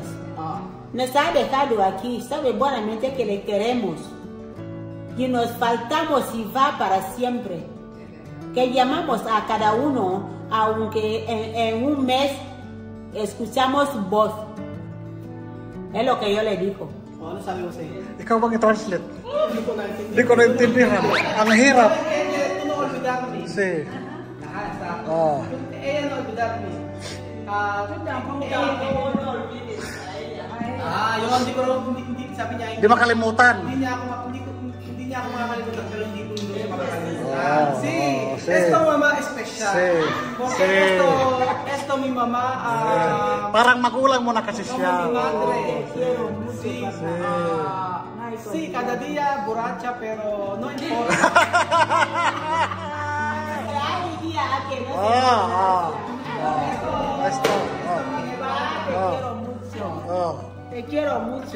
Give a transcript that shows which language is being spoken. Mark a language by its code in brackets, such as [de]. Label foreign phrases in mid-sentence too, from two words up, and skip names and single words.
[es] Nos ha dejado aquí, sabe buenamente que le queremos. Y nos faltamos y va para siempre. Que llamamos a cada uno, aunque en un mes escuchamos voz. Es lo que yo le digo. [tl] O, ano sabi ko sa iyo? Ikaw bang i-translate? Hindi ko naintindihan. Hindi ko naintindihan. Ang hirap. [es] Ella no olvidarme. Sí. Ajá, está. Oh. Ella no olvidarme. [tl] Yung hindi ko hindi sabi niya. Hindi makalimutan. Hindi niya ako makakalimutan pero hindi ko siya makakalimutan. [es] Sí. Sí. Esto mamá especial. Sí. Porque esto mi mamá [tl] Parang magulang mo na kasi [es] como [tl] siya. [es] mi madre. Sí, Sí, cada día borracha pero no importa. Hay día que no se Esto. te quiero mucho. Te quiero mucho.